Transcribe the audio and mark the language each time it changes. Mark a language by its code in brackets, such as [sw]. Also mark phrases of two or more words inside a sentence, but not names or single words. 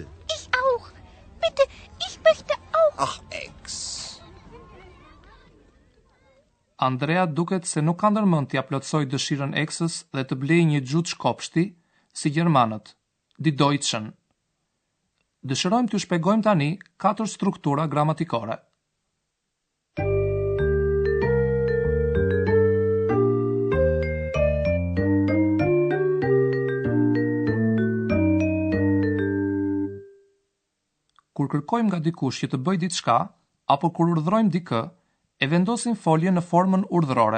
[de] Ich auch. Bitte, ich möchte auch. Ach, Ex. [sq] Andrea duket se nuk ka ndërmend t'ia plotsoj dëshirën Eksës dhe të blejë një xhuxh kopshti, si gjermanët, [de] die Deutschen. [sq] Dëshirojmë t'ju shpjegojmë tani 4 struktura gramatikore. Kur kërkojmë nga dikush që të bëjë diçka, apo kur urdhërojmë dikë, e vendosim foljen në formën urdhërore.